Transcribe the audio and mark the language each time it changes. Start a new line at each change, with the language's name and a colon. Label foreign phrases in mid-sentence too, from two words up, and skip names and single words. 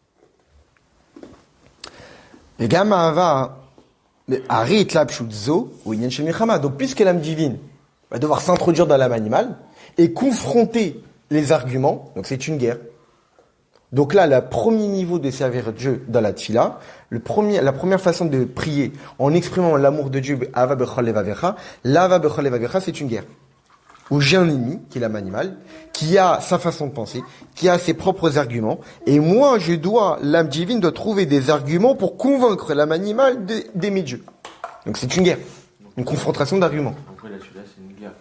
French: Donc, puisque l'âme divine va devoir s'introduire dans l'âme animale et confronter les arguments, donc c'est une guerre. Donc là, le premier niveau de servir Dieu dans la tfila, la première façon de prier en exprimant l'amour de Dieu,
Hebrew: אהבה בכל לבבך, לאהבה בכל לבבך,
French: c'est une guerre. Où j'ai un ennemi, qui est l'âme animale, qui a sa façon de penser, qui a ses propres arguments, et moi, l'âme divine doit trouver des arguments pour convaincre l'âme animale d'aimer Dieu. Donc c'est une guerre, une confrontation d'arguments. Après là, celui-là, c'est une guerre.